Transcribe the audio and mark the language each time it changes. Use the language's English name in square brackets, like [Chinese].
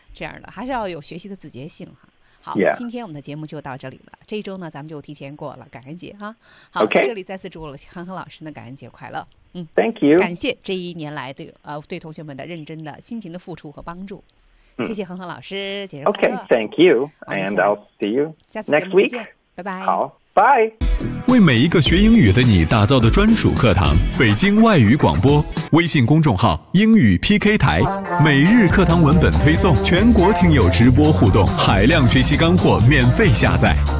[Chinese] 这样的还是要有学习的自觉性哈。好， [English] yeah. [Chinese] 今天我们的节目就到这里了。这一周呢，咱们就提前过了感恩节哈、啊。好， [English] okay. [Chinese] 这里再次祝了韩恒老师的感恩节快乐。嗯 [English] ，Thank you， [Chinese] 感谢这一年来对同学们的认真的、辛勤的付出和帮助。谢谢恒恒老师，节日快乐。 [English] Okay，Thank you， and I'll see you next week。 [Chinese] 拜拜。 [English] 好。Bye. [Chinese] 为每一个学英语的你打造的专属课堂，北京外语广播微信公众号英语 PK 台，每日课堂文本推送，全国听友直播互动，海量学习干货免费下载。